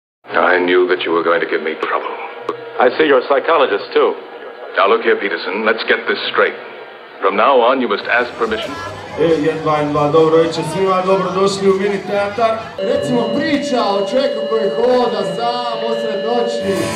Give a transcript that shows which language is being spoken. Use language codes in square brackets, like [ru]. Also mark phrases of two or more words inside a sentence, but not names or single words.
[en] I knew that you were going to give me trouble. I see you're a psychologist, too. Now look here, Peterson, let's get this straight. From now on, you must ask permission. [hr] Jedva, dobro večer svima, dobrodošli u mini teatar. Recimo priča o čovjeku koji hoda sam osred noći.